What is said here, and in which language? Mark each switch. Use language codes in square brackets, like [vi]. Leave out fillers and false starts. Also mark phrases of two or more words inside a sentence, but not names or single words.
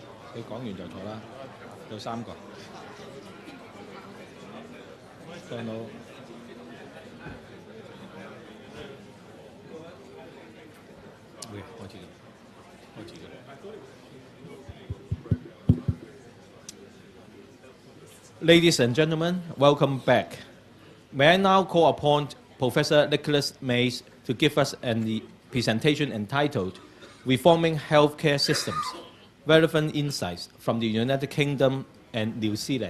[yue] 你講完就坐啦，有3個。上到。會開始嘅，開始嘅。 [en] Ladies and gentlemen, welcome back. May I now call upon Professor Nicholas Mays to give us a presentation entitled Reforming Healthcare Systems, Relevant Insights from the United Kingdom and New Zealand.